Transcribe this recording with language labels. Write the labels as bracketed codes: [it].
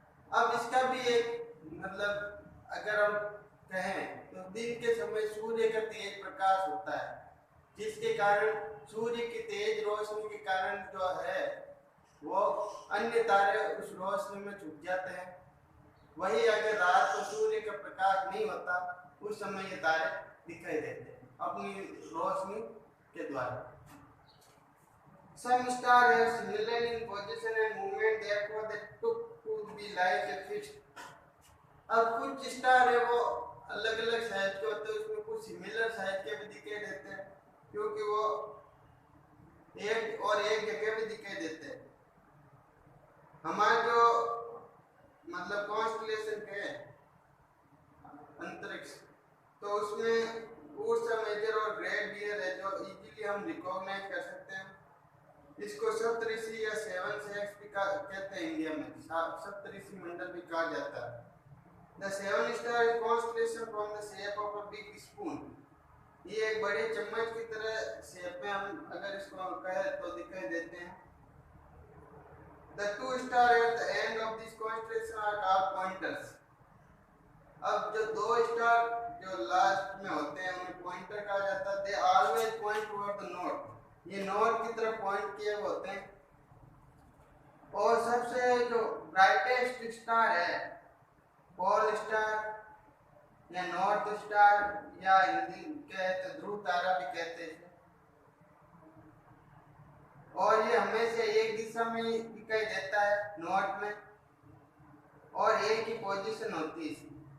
[hi] अब इसका भी एक मतलब अगर हम कहें तो दिन के समय सूर्य का तेज प्रकाश होता है, जिसके कारण सूर्य की तेज रोशनी के कारण जो है वो अन्य तारे उस रोशनी में छुप जाते हैं। वही अगर रात को सूर्य का प्रकाश नहीं होता उस समय ये तारे दिखाई देते हैं अपनी रोशनी के द्वारा। [en] Some stars are similar in position and movement, therefore they took to be like a fixed. [hi] अब कुछ स्टार है वो अलग अलग साइज के होते हैं, उसमें कुछ सिमिलर साइज के भी दिखाई देते हैं क्योंकि वो एक जगह भी दिखाई देते हैं। हमारा जो मतलब कॉन्स्टेलेशन के अंतरिक्ष, तो उसमें उर्सा मेजर और ग्रेट डियर है जो इजीली हम रिकॉग्नाइज कर सकते हैं। इसको सप्तऋषि या सेवन सेक्स भी कहते हैं, इंडिया में सप्तऋषि मंडल भी कहा जाता है। [en] The seven star constellation from the shape of a big spoon. [hi] ये एक बड़े चम्मच की तरह शेप में हम अगर इसको कहें तो दिखाई देते हैं। [en] The two stars at the end of this constellation are called pointers. [hi] अब जो दो स्टार जो लास्ट में होते हैं उन्हें पॉइंटर कहा जाता है। [en] They always point toward the north. [hi] ये नॉर्थ की तरफ पॉइंट किए होते हैं। और सबसे जो ब्राइटेस्ट स्टार है पोल स्टार या नॉर्थ स्टार या हिंदी कहते ध्रुव तारा भी कहते हैं, और ये हमेशा एक दिशा में दिखाई देता है नॉर्थ में, और एक ही पोजीशन होती है इसकी।